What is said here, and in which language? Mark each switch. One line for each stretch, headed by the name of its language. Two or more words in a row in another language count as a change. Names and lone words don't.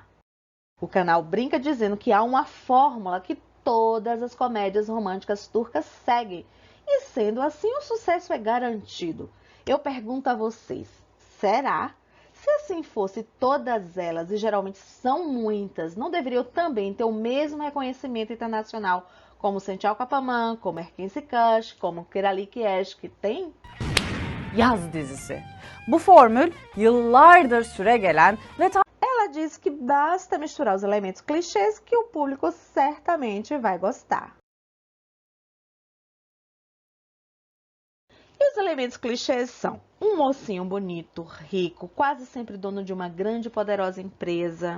Portuguese: O canal brinca dizendo que há uma fórmula que todas as comédias românticas turcas seguem, e sendo assim o sucesso é garantido. Eu pergunto a vocês, será? Se assim fosse todas elas, e geralmente são muitas, não deveriam também ter o mesmo reconhecimento internacional como Sençal Kapamam, como Erkenci Kuş, como Kiralık Aşk tem?
Turkish: Yaz dizisi. Bu formül yıllardır süregelen ve
Portuguese: Ela diz que basta misturar os elementos clichês que o público certamente vai gostar. E os elementos clichês são um mocinho bonito, rico, quase sempre dono de uma grande e poderosa empresa.